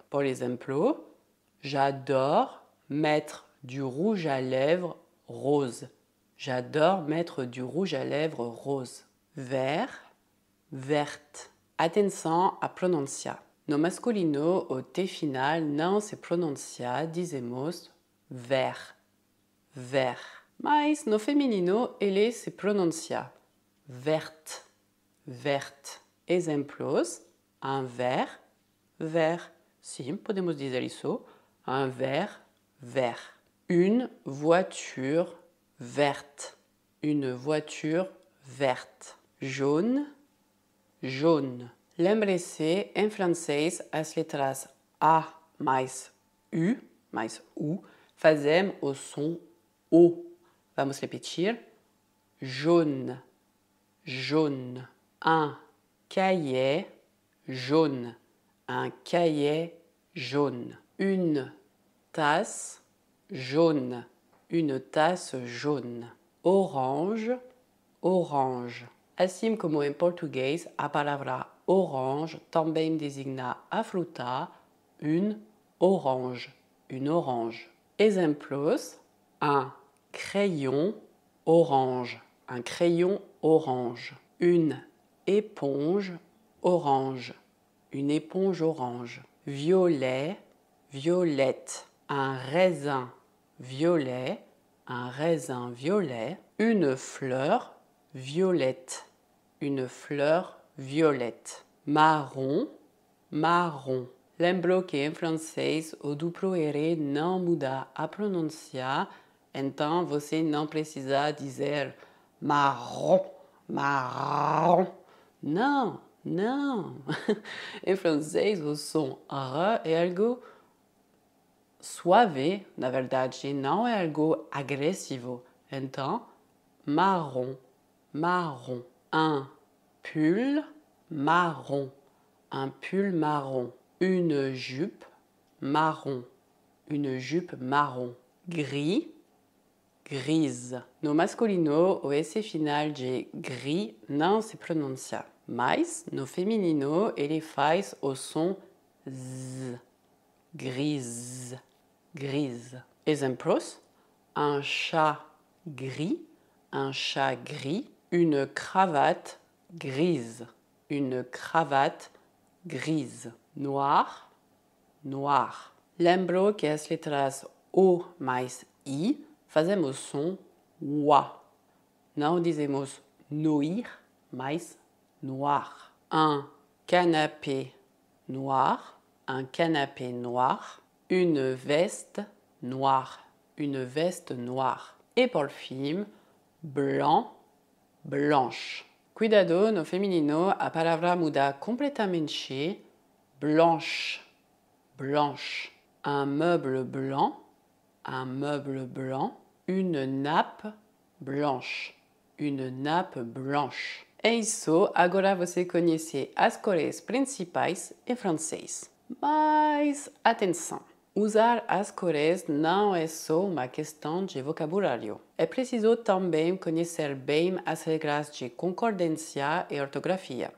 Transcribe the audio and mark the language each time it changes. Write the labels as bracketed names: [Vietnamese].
[Portuguese] Por exemplo, [French] j'adore mettre du rouge à lèvres rose. J'adore mettre du rouge à lèvres rose. Vert, verte. [Portuguese] Atenção à pronúncia. No masculino, o T final não se pronuncia, dizemos vert, vert. Mas no feminino, ele se pronuncia verte, verte. Exemplos: [French] un verre, vert. [Portuguese] Sim, podemos dizer isso. [French] Un verre, vert. Une voiture verte, une voiture verte. Jaune, jaune. [Portuguese] Lembre-se, em francês, as letras A mais U fazem o som O. Vamos repetir. [French] Jaune, jaune. Un cahier jaune, un cahier jaune. Une tasse jaune, une tasse jaune. Orange, orange. [Portuguese] Assim como em português, a palavra orange também designa a fruta, [French] une orange, une orange. [Portuguese] Exemplos: [French] un crayon orange, un crayon orange. Une éponge orange, une éponge orange. Violet, violette. Un raisin violet, un raisin violet. Une fleur violette, une fleur violette. Marron, marron. [Portuguese] Lembro que em francês o duplo R não muda a pronúncia, então você não precisa dizer marrom, marrom. Não, não. Em francês o som R é algo suave, na verdade, não é algo agressivo. Então, marrom, marrom. [French] Un pull marron, un pull marron. Une jupe marron, une jupe marron. Gris, grise. [Portuguese] No masculino, o S final de gris não se pronuncia. Mas, no feminino, ele faz o som Z. [French] Grise, grise. [Portuguese] Exemplos, [French] un chat gris, un chat gris, une cravate grise, une cravate grise. Noir, noir. [Portuguese] Lembro que as letras O mais I fazemos som WA. Não dizemos noir, mas noir. [French] Un canapé noir, un canapé noir, une veste noire, une veste noire. Et pour le film, blanc, blanche. [Portuguese] Cuidado, no feminino, a palavra muda completamente. [French] Blanche, blanche. Un meuble blanc, un meuble blanc. Une nappe blanche, une nappe blanche. [Portuguese] É isso, agora você conhece as cores principais em francês. Mas atenção! Usar as cores não é só uma questão de vocabulário. É preciso também conhecer bem as regras de concordância e ortografia.